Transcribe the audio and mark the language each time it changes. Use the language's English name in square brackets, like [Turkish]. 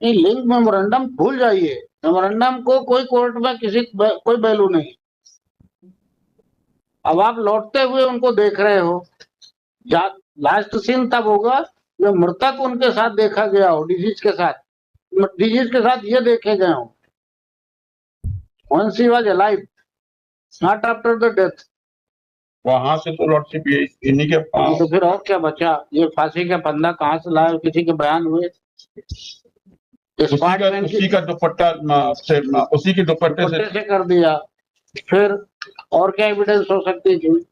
[Hindi] नहीं, link memorandum भूल जाइए। मेमोरेंडम को कोई कोर्ट में कोई वैल्यू नहीं। अब आप लौटते हुए उनको देख रहे हो। लास्ट सीन तब होगा जब मृतक उनके साथ देखा गया हो, डिजीज के साथ ये देखे गए हो। [English] Once he was alive, not after the death. [Hindi] वहां से तो लॉर्डशिप ये इन्हीं के तो फिर और क्या बचा? ये फांसी का फंदा कहाँ से लाए? किसी के बयान हुए? उसी का दुपट्टा उसी के दुपट्टे से कर दिया। फिर और क्या एविडेंस हो सकती थी?